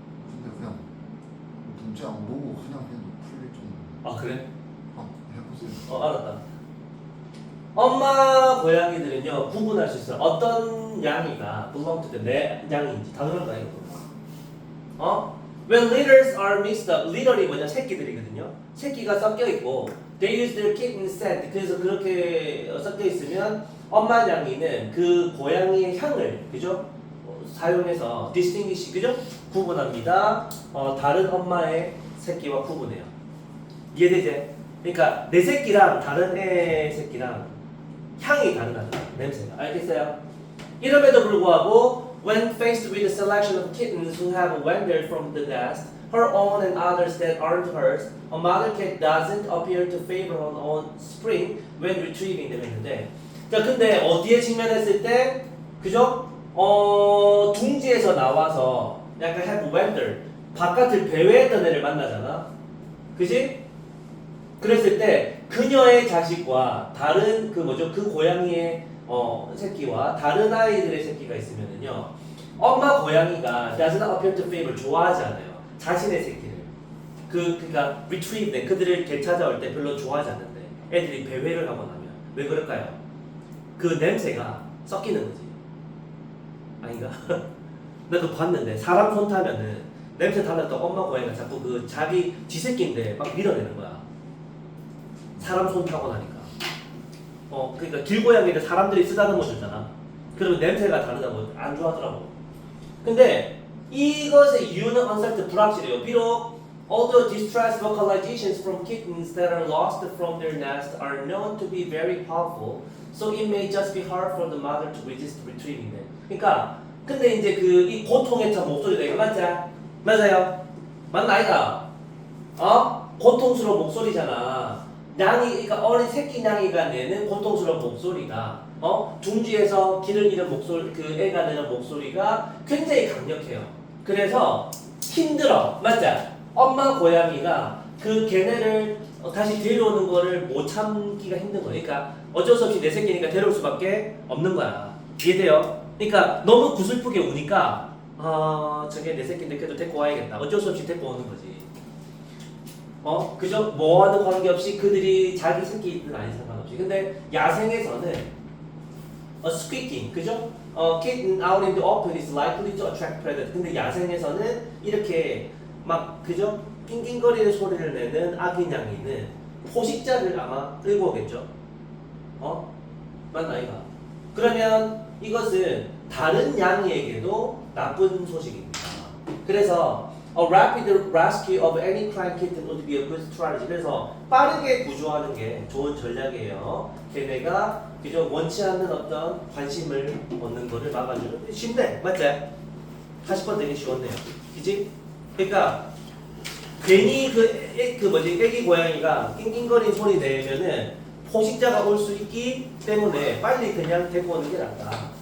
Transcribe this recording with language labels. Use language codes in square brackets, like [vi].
[ko] 근데 그냥 문제 안 보고 그냥 해도 풀릴 정도. 그래? 해보세요. 알았다. 엄마 고양이들은요 구분할 수 있어요. 어떤 양이가 [en] belong to [ko] 내 양인지 당연한 거 아니고. [en] When litters are mixed up, [ko] litter이 뭐냐 새끼들이거든요. 새끼가 섞여 있고 [en] they use their kitten scent. [ko] 그래서 그렇게 섞여 있으면 엄마 양이는 그 고양이의 향을 그죠? 사용해서 distinguish 그죠? 구분합니다. 다른 엄마의 새끼와 구분해요. 이해되지? 그러니까 내 새끼랑 다른 애 새끼랑 향이 다르다는 거야. 냄새가. 알겠어요? 이럼에도 불구하고 [en] when faced with a selection of kittens who have wandered from the nest, her own and others that aren't hers, a mother cat doesn't appear to favor her own spring when retrieving them [ko] 했는데 자 근데 어디에 직면했을 때 그죠? 둥지에서 나와서 약간 [en] have wandered [ko] 바깥을 배회했던 애를 만나잖아. 그지? 그랬을 때 그녀의 자식과 다른 그 고양이의 새끼와 다른 아이들의 새끼가 있으면은요 엄마 고양이가 [en] doesn't appear to favor [ko] 좋아하지 않아요. 자신의 새끼를 그러니까 [en] retrieve them [ko] 그들을 되찾아올 때 별로 좋아하지 않는데 애들이 배회를 하고 나면 왜 그럴까요? 그 냄새가 섞이는 거지. 아닌가? 나 그거 봤는데 사람 손 타면은 냄새 달랐던 엄마 고양이가 자꾸 그 자기 쥐새끼인데 막 밀어내는 거야. 사람 손 타고 나니까. 그러니까 길고양이를 사람들이 쓰다듬어 주잖아. 그러면 냄새가 다르다고 안 좋아하더라고. 근데 이것의 이유는 uncertain 불확실해요. 비록 [en] although distress vocalizations from kittens that are lost from their nest are known to be very powerful, so it may just be hard for the mother to resist retrieving them. [ko] 그러니까 근데 이제 그 이 고통에 찬 목소리가 이거 맞지? 맞아요? 맞나 아니다? 고통스러운 목소리잖아. 냥이, 그러니까 어린 새끼 냥이가 내는 고통스러운 목소리가 둥지에서 길을 잃은 목소리, 그 애가 내는 목소리가 굉장히 강력해요. 그래서 힘들어, 맞죠? 엄마 고양이가 그 걔네를 다시 데려오는 거를 못 참기가 힘든 거야. 그러니까 어쩔 수 없이 내 새끼니까 데려올 수밖에 없는 거야. 이해돼요? 그러니까 너무 구슬프게 우니까 저게 내 새끼인데 그래도 데리고 와야겠다. 어쩔 수 없이 데리고 오는 거지. 그죠? 뭐와는 관계없이 그들이 자기 새끼든 아닌 상관없이. 근데 야생에서는 squeaking, 그죠? [en] kitten out in the open is likely to attract predator. [ko] 근데 야생에서는 이렇게 막 그죠? 낑낑거리는 소리를 내는 아기 냥이는 포식자를 아마 끌고 오겠죠? 맞나 이가? 그러면 이것은 다른 냥이에게도 나쁜 소식입니다. 그래서 [en] A rapid rescue of any crying kitten would be a good strategy. [ko] 그래서 빠르게 구조하는 게 좋은 전략이에요. 걔네가 그저 원치 않는 어떤 관심을 얻는 거를 막아주는. 쉽네, 맞지? 40번 되게 쉬웠네요. 그지? 그러니까 괜히 애기 고양이가 낑낑거리는 소리 내면은 포식자가 올 수 있기 때문에 빨리 그냥 데리고 오는 게 낫다.